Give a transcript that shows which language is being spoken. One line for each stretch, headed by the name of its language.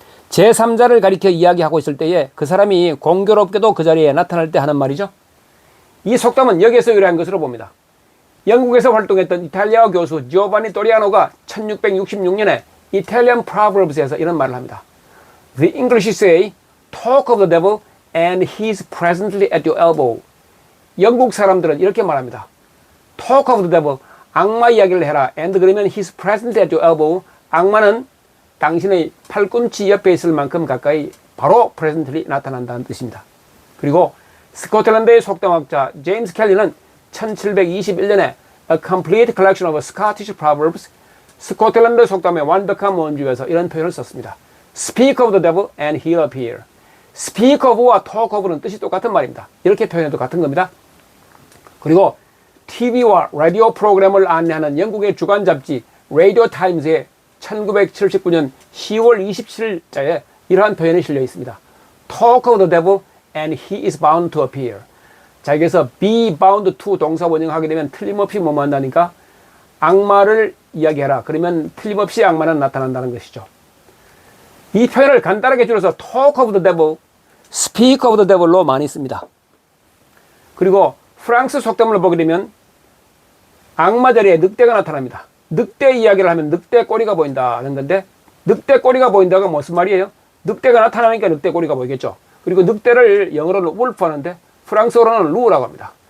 Korean: 제3자를 가리켜 이야기하고 있을 때에 그 사람이 공교롭게도 그 자리에 나타날 때 하는 말이죠. 이 속담은 여기에서 유래한 것으로 봅니다. 영국에서 활동했던 이탈리아 교수 지오반니 또리아노가 1666년에 Italian Proverbs에서 이런 말을 합니다.
English: The English say, talk of the devil and he's presently at your elbow.
Korean: 영국 사람들은 이렇게 말합니다.
English: Talk of the devil,
Korean: 악마 이야기를 해라.
English: And
Korean: 그러면
English: he's presently at your elbow.
Korean: 악마는 당신의 팔꿈치 옆에 있을 만큼 가까이 바로 presently 나타난다는 뜻입니다. 그리고 스코틀랜드의 속담학자 제임스 켈리는 1721년에 A Complete Collection of Scottish Proverbs, 스코틀랜드 속담의 완벽한 원주에서 이런 표현을 썼습니다.
English: Speak of the devil and he'll appear.
Korean: Speak of와 talk of는 뜻이 똑같은 말입니다. 이렇게 표현해도 같은 겁니다. 그리고 TV와 라디오 프로그램을 안내하는 영국의 주간 잡지 Radio Times의 1979년 10월 27일자에 이러한 표현이 실려 있습니다.
English: Talk of the devil and he is bound to appear.
Korean: 자, 여기서 be bound to 동사 원형하게 되면 틀림없이 뭐뭐 한다니까 악마를 이야기해라. 그러면 틀림없이 악마는 나타난다는 것이죠. 이 표현을 간단하게 줄여서
English: talk of the devil,
Korean: speak of the devil로 많이 씁니다. 그리고 프랑스 속담을 보게 되면 악마 자리에 늑대가 나타납니다. 늑대 이야기를 하면 늑대 꼬리가 보인다는 건데, 늑대 꼬리가 보인다가 무슨 말이에요? 늑대가 나타나니까 늑대 꼬리가 보이겠죠. 그리고 늑대를 영어로는 wolf 하는데 프랑스어로는 루라고 합니다.